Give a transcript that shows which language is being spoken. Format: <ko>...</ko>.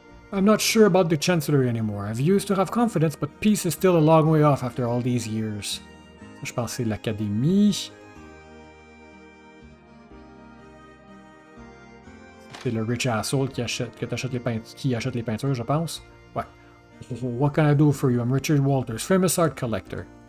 <en>I'm not sure about the Chancellery anymore. I've used to have confidence, but peace is still a long way off after all these years.</en> <fr>Je pense que c'est l'Académie. C'est le rich asshole qui achète les peintures, je pense.</fr> <en>Ouais. What can I do for you? I'm Richard Walters, famous art collector.</en>